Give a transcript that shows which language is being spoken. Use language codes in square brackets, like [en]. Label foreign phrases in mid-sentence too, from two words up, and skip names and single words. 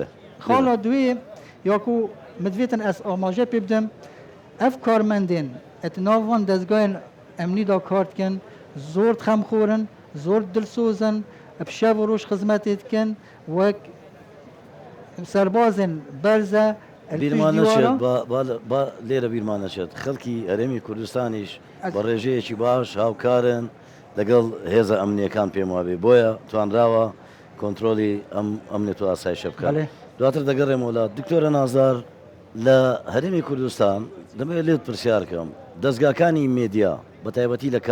[ku] Xala duê ya ku min divêtin ez amaje pê bidim ev karmendên etnavan dezgahên emnî da kar dikin zor xemxorin zor dilsozin bi şev û roj xizmetê dikin wek serbazên berze [ckb] بیرمان نەچێت لێرە بیرمان نەچێت خەڵکی هەرێمی کوردستانیش بە ڕێژەیەکی باش هاوکارن لەگەڵ هێزە ئەمنیەکان پێم وابێ بۆیە توانراوە کۆنتترۆلی ئەمنێت و ئاسایشە بکات. دواتر دەگەڕێم وڵات دکتۆرە نازدار لە هەرێمی کوردستان دەمەوێت لێت پرسیارکەم دەستگاکانی مێدیا بە تایبەتی لە